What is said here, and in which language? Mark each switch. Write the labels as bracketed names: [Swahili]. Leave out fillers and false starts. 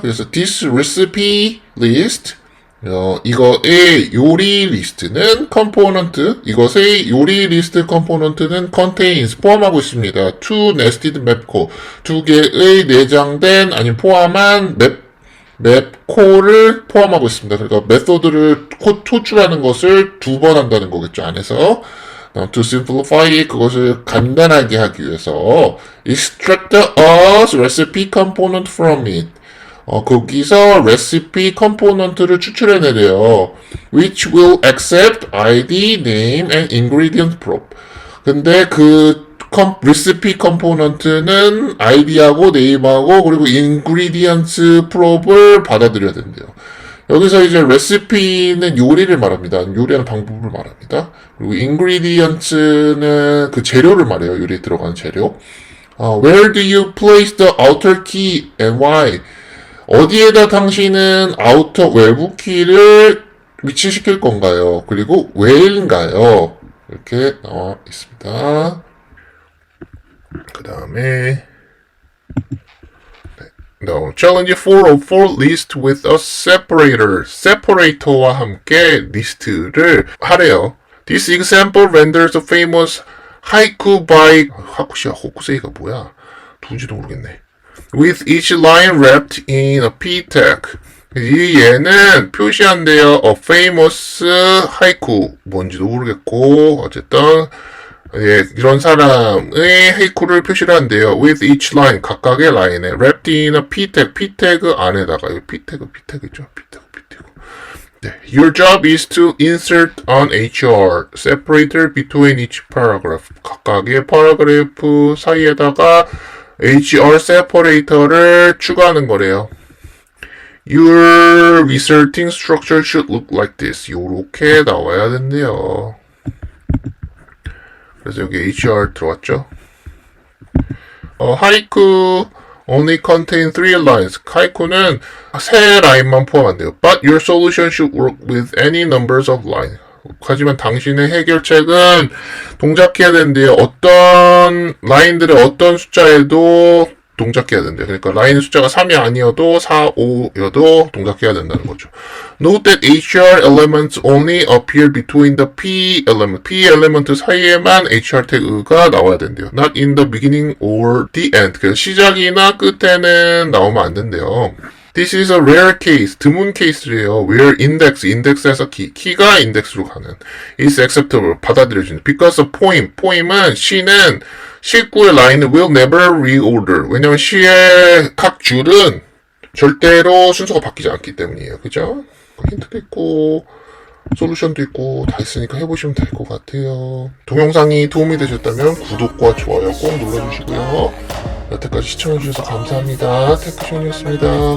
[Korean] 그래서 [English] this recipe list [Korean] 이거의 요리 리스트는 컴포넌트, 이것의 요리 리스트 컴포넌트는 [English] contains [Korean] 포함하고 있습니다. [English] two nested map code, [Korean] 두 개의 내장된 아니면 포함한 맵 콜을 포함하고 있습니다. 그러니까 메소드를 호출하는 것을 두 번 한다는 거겠죠, 안에서. [English] To simplify [Korean] 그것을 간단하게 하기 위해서 [English] extract a recipe component from it. [Korean] 거기서 recipe 컴포넌트를 추출해내래요. [English] Which will accept ID, name, and ingredient prop. [Korean] 근데 그 recipe 컴포넌트는 ID하고 name하고 그리고 ingredients prop을 받아들여야 된대요. 여기서 이제 recipe는 요리를 말합니다. 요리하는 방법을 말합니다. 그리고 ingredients는 그 재료를 말해요. 요리에 들어가는 재료. [English] Where do you place the outer key and why? [Korean] 어디에다 당신은 아우터 외부 키를 위치시킬 건가요? 그리고 왜인가요? 이렇게 나와 있습니다. 그 다음에 [English] Challenge 4 of 4 list with a separator. [Korean] separator와 함께 리스트를 하래요. [English] This example renders a famous haiku by [Korean] 호쿠세이가 뭐야? 누군지도 모르겠네. [English] with each line wrapped in a p tag. [Korean] 이 얘는 표시한대요. [English] A famous haiku. [Korean] 뭔지도 모르겠고 어쨌든 예, 이런 사람의 헤이쿠를 표시를 한대요. [English] With each line, [Korean] 각각의 라인에 [English] wrapped in a p tag, p tag [Korean] 안에다가 이거 [English] p tag이죠. p tag. [Korean] 네. [English] Your job is to insert an HR separator between each paragraph. [Korean] 각각의 paragraph 사이에다가 HR separator를 추가하는 거래요. [English] Your resulting structure should look like this. [Korean] 요렇게 나와야 된대요. 그래서 여기 HR 들어왔죠. [English] 하이쿠 only contain 3 lines. [Korean] 하이쿠는 3라인만 포함한대요. [English] But your solution should work with any numbers of lines. [Korean] 하지만 당신의 해결책은 동작해야 된대요. 어떤 라인들의 어떤 숫자에도 동작해야 된대요. 그러니까 라인 숫자가 3이 아니어도 4, 5여도 동작해야 된다는 거죠. [English] Note that HR elements only appear between the P element. [Korean] P element 사이에만 HR 태그가 나와야 된대요. [English] Not in the beginning or the end. [Korean] 그래서 시작이나 끝에는 나오면 안 된대요. [English] This is a rare case. [Korean] 드문 케이스래요. [English] Where [Korean] index에서 키가 인덱스로 가는. [English] is acceptable. [Korean] 받아들여지는. [English] Because a poem은 [Korean] 시는 실구의 라인을 [English] will never reorder. [Korean] 왜냐면 시의 각 줄은 절대로 순서가 바뀌지 않기 때문이에요. 그죠? 힌트도 있고 솔루션도 있고 다 있으니까 해보시면 될 것 같아요. 동영상이 도움이 되셨다면 구독과 좋아요 꼭 눌러주시고요. 여태까지 시청해주셔서 감사합니다. 테크쇼이었습니다.